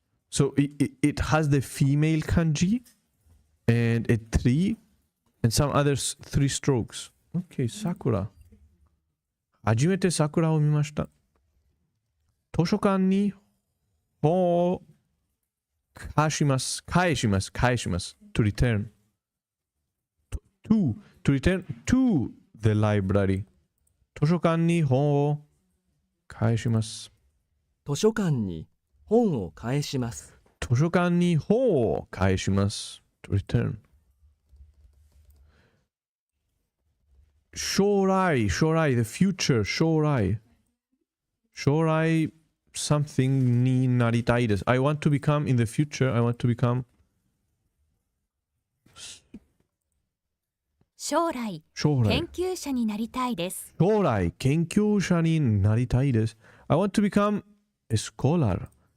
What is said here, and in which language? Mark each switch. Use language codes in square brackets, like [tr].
[en] So it has the female kanji and a tree and some other 3 strokes. Okay, Sakura. [ja] 初めて桜を見ました。図書館に本を返します。 [en] To return. To return to the library. [ja] 図書館に本を返します。図書館に本を返します。図書館に本を返します。 [en] To return. [ja] 将来 [en] the future [ja] 将来 [en] something [ja] になりたいです。 [en] I want to become in the future. I want to become [ja] 将来研究者になりたいです。将来研究者になりたいです。 [en] I want to become a scholar.